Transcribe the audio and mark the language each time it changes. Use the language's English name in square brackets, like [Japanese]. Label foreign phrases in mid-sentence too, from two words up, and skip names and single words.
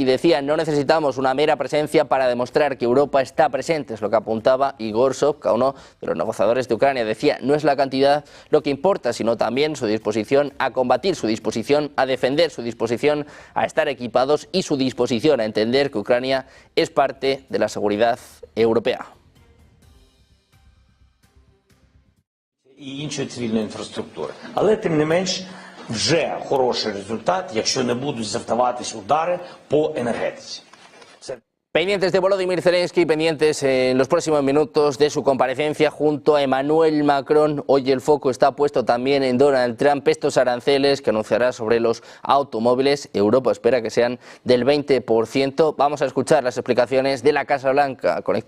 [Spanish] Decía, no necesitamos una mera presencia para demostrar que Europa está presente, es lo que apuntaba Igor Sovka, uno de los negociadores de Ucrania. Decía, no es la cantidad lo que importa, sino también su disposición a combatir, su disposición a defender, su disposición a estar equipados y su disposición a entender que Ucrania es parte de la seguridad europea. [Ukrainian] І іншої цивільної інфраструктури. Але, тим не менш, вже хороший результат, якщо не будуть завдаватись удари по енергетиці. [Spanish] Pendientes de Volodymyr Zelensky, pendientes en los próximos minutos de su comparecencia junto a Emmanuel Macron. Hoy el foco está puesto también en Donald Trump, estos aranceles que anunciará sobre los automóviles. Europa espera que sean del 20%. Vamos a escuchar las explicaciones de la Casa Blanca.